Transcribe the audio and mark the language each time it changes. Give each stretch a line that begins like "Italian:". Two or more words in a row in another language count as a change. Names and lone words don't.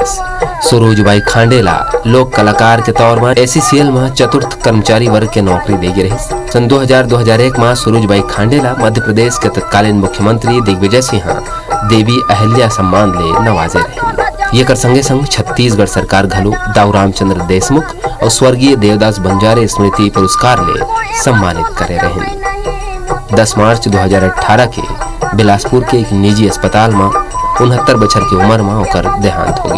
Chhattisgarhi: सूरजबाई खांडे ला लोक कलाकार के तौर में एसीसीएल में चतुर्थ कर्मचारी वर्ग के नौकरी देगी रही। सन 2000-2001 में सूरजबाई खांडे ला मध्य प्रदेश के तत्कालीन मुख्यमंत्री दिग्विजय सिंह देवी अहिल्या सम्मान ले नवाजे रहे। ये कर संगे संग छत्तीसगढ़ सरकार घलो दाऊ रामचंद्र देशमुख और स्वर्गीय देवदास बंजारे स्मृति पुरस्कार ले सम्मानित करे रहे। 10 मार्च 2018 के बिलासपुर के एक निजी अस्पताल में 69 बछर की उम्र में होकर देहांत हो गए।